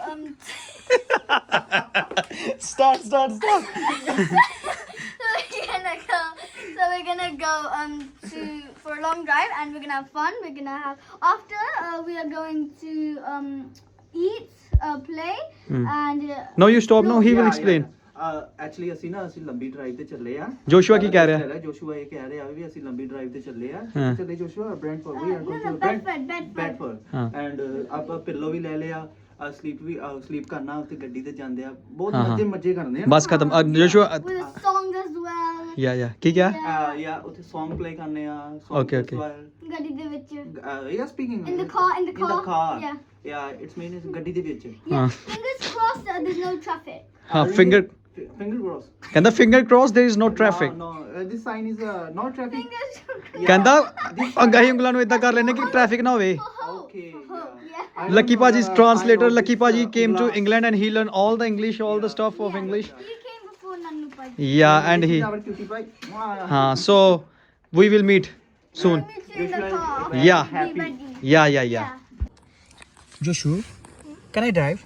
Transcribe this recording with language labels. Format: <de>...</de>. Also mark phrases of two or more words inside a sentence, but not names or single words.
<en>Start. so we're gonna go to for a long drive and we're gonna have fun. We're gonna have after we are going to eat, play and No, you stop. No, he will explain.</en> <pa>ਐਕਚੁਅਲੀ ਅਸੀਂ ਲੰਬੀ ਡਰਾਈਵ ਤੇ ਚੱਲੇ ਆ Joshua ਕੀ ਕਹਿ ਰਿਹਾ? ਜੋਸ਼ੂਆ ਇਹ ਕਹਿ ਰਿਹਾ ਵੀ ਅਸੀਂ ਲੰਬੀ ਡਰਾਈਵ ਤੇ ਚੱਲੇ ਆ ਹਾਂ। ਚੱਲੇ ਜੋਸ਼ੂਆ ਬ੍ਰੈਂਟਫੋਰਡ ਵੀ</pa> <en>no, Bedford.</en> <pa>ਬੈਡਫੋਰਡ ਹਾਂ। ਐਂਡ ਆਪਾਂ ਪਿੱਲੋ ਵੀ ਲੈ ਲਿਆ ਸਲੀਪ ਕਰਨਾ ਉੱਥੇ ਗੱਡੀ ਤੇ ਜਾਂਦੇ ਆ ਬਹੁਤ ਹਾਂ, ਹਾਂ। ਮਜ਼ੇ ਕਰਨੇ ਆ</pa> <hi>बस खत्म। Joshua,</hi> <en>with a song as well. yeah.</en> <pa>ਕੀ ਕਿਹਾ? ਯਾ ਉੱਥੇ</pa> <en>Song play</en> <pa>ਕਰਨੇ ਆ</pa> <en>Okay.</en> <pa>ਗੱਡੀ ਦੇ ਵਿੱਚ.</pa> <en>ya speaking In the car. Yeah. ya it's means</en> <pa>ਗੱਡੀ ਦੇ ਵਿੱਚ</pa> <en>Yeah. Fingers crossed that there's no traffic.</en> <pa>ਹਾਂ, finger</pa> <en>cross</en> <pa>ਕਹਿੰਦਾ</pa> <en>finger cross, there is no traffic. no this sign is not traffic Fingers crossed.</en> <pa>ਕਹਿੰਦਾ ਅੰਗਾਹੀ ਉਂਗਲਾਂ ਨੂੰ ਇਦਾਂ ਕਰ ਲੈਣੇ ਕਿ ਟ੍ਰੈਫਿਕ ਨਾ ਹੋਵੇ।</pa> <en>okay Yeah. Lucky Paji is translator. Lucky Paji came to England and he learned all the English, all the stuff of English. You came before Nannu Paji. Yeah, and he. our cutie pie So we will meet soon. Meet you in the car. Yeah. Be ready. Yeah. Joshua, can I drive?</en>